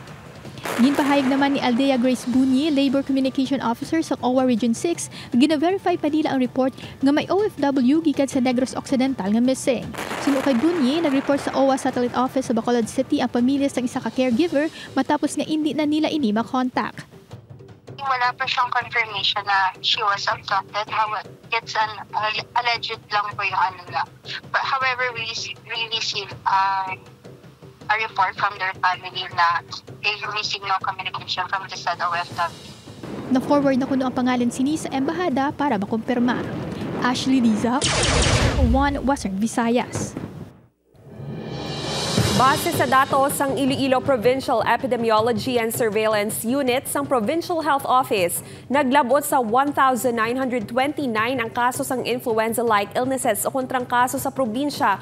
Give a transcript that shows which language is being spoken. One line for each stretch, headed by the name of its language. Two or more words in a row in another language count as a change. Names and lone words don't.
Hiligaynon: Ginpahayag naman ni Aldea Grace Bunyi, Labor Communication Officer sa OWA Region 6, gina-verify pa nila ang report nga may OFW gikan sa Negros Occidental nga missing. Sunod kay Bunyi, nag-report sa OWA Satellite Office sa Bacolod City ang pamilya sa isa ka caregiver matapos nga hindi na nila ini ma-contact.
Filipino: Wala pa siyang confirmation na
English: she was abducted. It's an alleged
Filipino: lang po yung ano lang.
English: But however, we received a report from their family na they received no communication from the said OFW.
Hiligaynon: Na-forward na kuno ang pangalan sini sa embahada para makumpirma. Ashley Liza, 1 Western Visayas. Base sa datos ng Iloilo Provincial Epidemiology and Surveillance Unit ng Provincial Health Office, naglabot sa 1,929 ang kaso ng
English: influenza-like illnesses
Hiligaynon: o kontrang kaso sa probinsya.